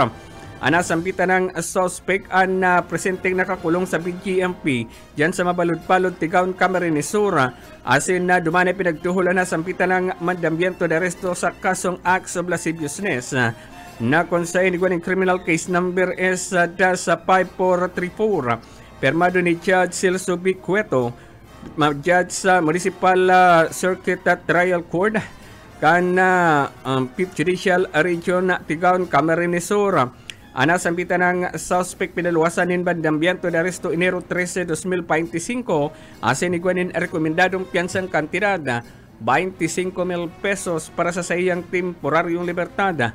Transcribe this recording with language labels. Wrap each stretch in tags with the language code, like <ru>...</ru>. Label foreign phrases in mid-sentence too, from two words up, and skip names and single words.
<bik>Nasampitan ng suspect ang presenteng nakakulong sa BGMP dyan sa mabalud-palud Tigaon Camarines Sur. Asin na dumani pinagtuhulan na sampitan ng mandambiento de aresto sa kasong</bik> <en>acts of lasciviousness</en> <bik>na kung saan iguaning</bik> <en>criminal case number</en> <bik>is DAS5434. Permado ni Judge Celso B. Cueto, Judge sa Municipal Circuit Trial Court kan 5th Judicial Region Tigaon Camarines Sur. Nasampitan ng suspect pinaluwasan ng bandambiento de aresto Enero 13, 2025 asin iguanin rekomendadong piyansang kantidad 25,000 pesos para sa sayang temporaryong libertad.</bik>